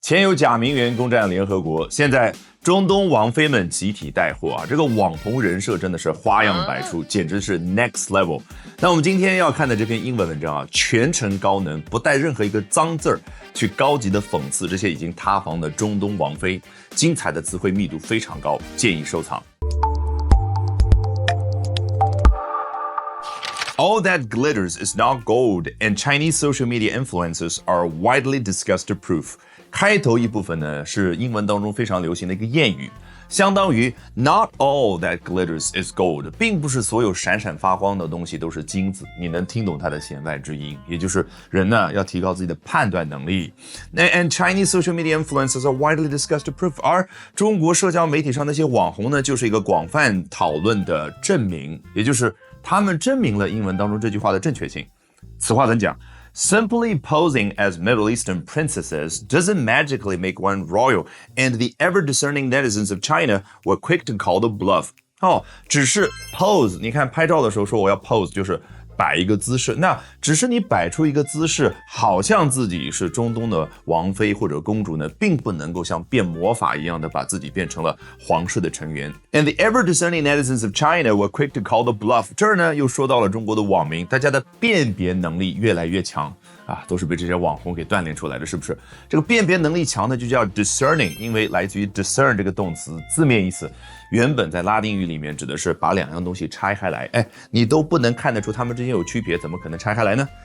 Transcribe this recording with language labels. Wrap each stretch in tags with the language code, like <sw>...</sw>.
<zh>前有假名媛攻占联合国，现在中东王妃们集体带货啊！这个网红人设真的是花样百出，简直是</zh> <en>next level。</en> <zh>那我们今天要看的这篇英文文章啊，全程高能，不带任何一个脏字儿，去高级的讽刺这些已经塌房的中东王妃，精彩的词汇密度非常高，建议收藏。</zh> <en>All that glitters is not gold, and Chinese social media influencers are widely discussed proof.</en> <zh>开头一部分呢是英文当中非常流行的一个谚语，相当于</zh> <en>Not all that glitters is gold，</en> <zh>并不是所有闪闪发光的东西都是金子。你能听懂它的弦外之音，也就是人呢要提高自己的判断能力。</zh> <en>And Chinese social media influencers are widely discussed proof，</en> <zh>而中国社交媒体上那些网红呢，就是一个广泛讨论的证明，也就是他们证明了英文当中这句话的正确性。此话怎讲？</zh> <en>Simply posing as Middle Eastern princesses doesn't magically make one royal, and the ever-discerning netizens of China were quick to call the bluff.</en> <zh>只是 pose， 你看拍照的时候说我要 pose， 就是摆一个姿势，那只是你摆出一个姿势，好像自己是中东的王妃或者公主呢，并不能够像变魔法一样的把自己变成了皇室的成员。</zh> <en>And the ever-discerning netizens of China were quick to call the bluff.</en> <zh>这儿呢又说到了中国的网民，大家的辨别能力越来越强啊，都是被这些网红给锻炼出来的，是不是？这个辨别能力强的就叫 discerning， 因为来自于 discern 这个动词，字面意思原本在拉丁语里面指的是把两样东西拆开来，你都不能看得出它们之间有区别，怎么可能拆开来呢？</zh>